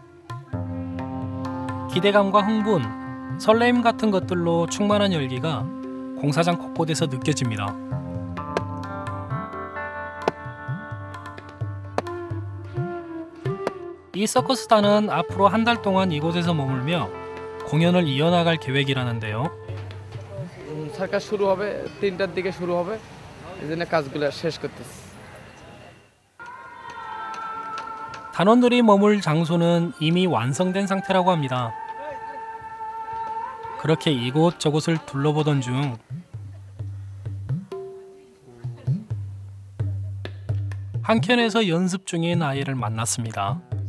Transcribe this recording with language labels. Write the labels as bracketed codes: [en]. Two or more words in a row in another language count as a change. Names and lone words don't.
[ko] 기대감과 흥분, 설레임 같은 것들로 충만한 열기가 공사장 곳곳에서 느껴집니다. 이 서커스단은 앞으로 한 달 동안 이곳에서 머물며 공연을 이어나갈 계획이라는데요. [bn] সার্কাস শুরু হবে 3টার দিকে শুরু হবে। এজন্য কাজগুলো শেষ করতেছি। [ko] 단원들이 머물 장소는 이미 완성된 상태라고 합니다. 그렇게 이곳저곳을 둘러보던 중 한켠에서 연습 중인 아이를 만났습니다.